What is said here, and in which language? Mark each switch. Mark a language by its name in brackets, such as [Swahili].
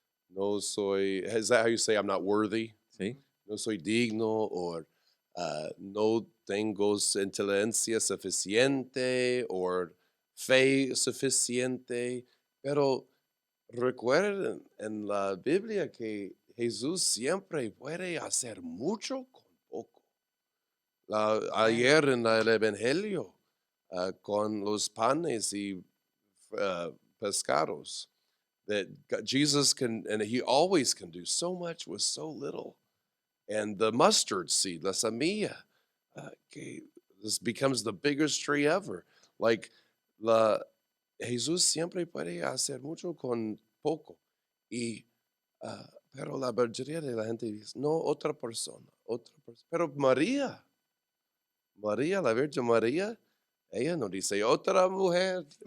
[Spanish] No soy, [English] is that how you say I'm not worthy? [Spanish] ¿Sí? No soy digno, or no tengo inteligencia suficiente, or fe suficiente. Pero recuerden en la Biblia que Jesús siempre puede hacer mucho con poco. Ayer en el Evangelio, con los panes y pescados, [English] that Jesus can, and he always can do so much with so little. And the mustard seed, [Spanish] la semilla, que [English] this becomes the biggest tree ever. [Spanish] Like, Jesús siempre puede hacer mucho con poco. Pero la mayoría de la gente dice, no, otra persona. Pero María, la Virgen María, ella no dice, otra mujer.